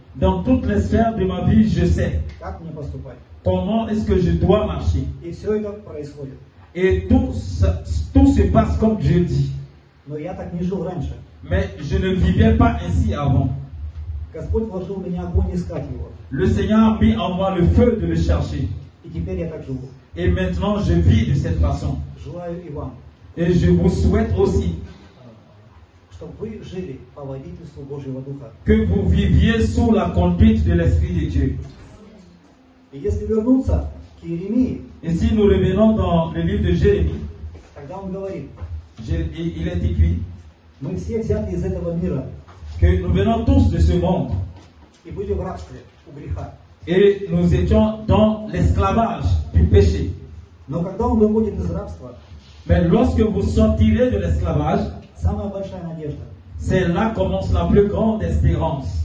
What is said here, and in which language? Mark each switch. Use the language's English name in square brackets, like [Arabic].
[French] Dans toutes les sphères de ma vie, je sais [Russian] как мне поступать. [French] comment est-ce que je dois marcher. [Russian] И все это происходит. [French] Et tout se passe comme Dieu dit. [Russian] Но я так не жил раньше. [French] Mais je ne vivais pas ainsi avant. [Russian] Господь вложил в меня огонь искать Его. [French] Le Seigneur a mis en moi le feu de le chercher. [Russian] И теперь я так живу. [French] Et maintenant, je vis de cette façon. [Russian] Желаю и вам, [French] Et je vous souhaite aussi [Russian] чтобы вы жили по водительству Божьего Духа. [French] Que vous viviez sous la conduite de l'Esprit de Dieu. [Russian] И если вернуться к Иеремии, [French] Et si nous revenons dans le livre de Jérémie, [Russian] тогда он говорит, [French] il est écrit [Russian] мы все взяты из этого мира [French] que nous venons tous de ce monde [Russian] и были в рабстве у греха. [French] et nous étions dans l'esclavage du péché. [Russian] Но когда он выходит из рабства, [French] Mais lorsque vous sortirez de l'esclavage, [Russian] самая большая надежда. [French] c'est là commence la plus grande espérance.